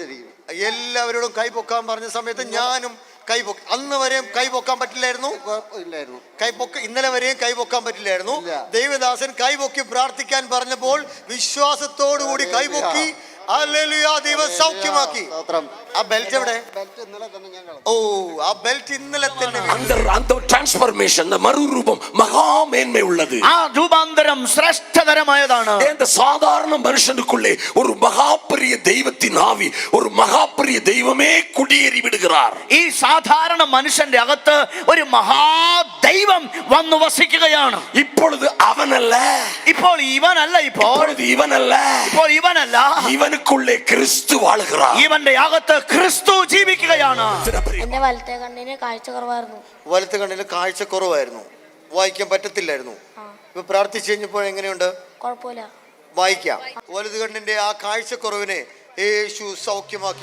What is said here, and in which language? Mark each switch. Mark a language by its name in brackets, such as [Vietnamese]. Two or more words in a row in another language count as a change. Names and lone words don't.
[Malayalam] എല്ലാവരോടും കൈ പൊക്കാൻ പറഞ്ഞ സമയത്ത് ഞാനും അന്ന് വരെയും കൈ പൊക്കാൻ പറ്റില്ലായിരുന്നു. ഇല്ലായിരുന്നു. ഇന്നലെ വരെയും കൈ പൊക്കാൻ പറ്റില്ലായിരുന്നു. ഇല്ല. ദൈവദാസൻ കൈ പൊക്കി പ്രാർത്ഥിക്കാൻ പറഞ്ഞപ്പോൾ വിശ്വാസത്തോടുകൂടി കൈ പൊക്കി. ഹല്ലേലൂയ, ദൈവം സൗഖ്യമാക്കി. ആ ബെൽറ്റ് എവിടെ? ഓ, ആ ബെൽറ്റ് ഇന്നലെ തന്നെ. [Tamil] அந்த டிரான்ஸ்ஃபர்மேஷன், அந்த மறுரூபம் மகாமேன்மை உள்ளது. [Malayalam] ആ രൂപാന്തരം ശ്രേഷ്ഠതരമായതാണ്. [Tamil] இந்த சாதாரண மனுஷனுக்குள்ளே ஒரு மகாபெரிய தெய்வத்தின் ஆவி, ஒரு மகாபெரிய தெய்வமே குடியேறி விடுகிறார். [Malayalam] ഈ സാധാരണ മനുഷ്യന്റെ അകത്ത് ഒരു മഹാദൈവം വന്നു വസിക്കുകയാണ്. [Tamil] இப்பொழுது அவனல்ல, [Malayalam] ഇപ്പോൾ ഇവനല്ല, ഇപ്പോൾ ഇവനല്ല, [Tamil] இவனுக்குள்ளே கிறிஸ்து வாழுகிறார். [Malayalam] ഇവന്റെ അകത്ത് ക്രിസ്തു ജീവിക്കുകയാണ്. എന്റെ വലത്തെ കണ്ണിന് കാഴ്ച കുറവായിരുന്നു. വലത്തെ കണ്ണിന് കാഴ്ച കുറവായിരുന്നു, വായിക്കാൻ പറ്റത്തില്ലായിരുന്നു. ഇപ്പൊ പ്രാർത്ഥിച്ചു കഴിഞ്ഞപ്പോൾ എങ്ങനെയുണ്ട്? കുഴപ്പമില്ല, വായിക്കാം. വലത് കണ്ണിന്റെ ആ കാഴ്ചക്കുറവിനെ യേശു സൗഖ്യമാക്കി.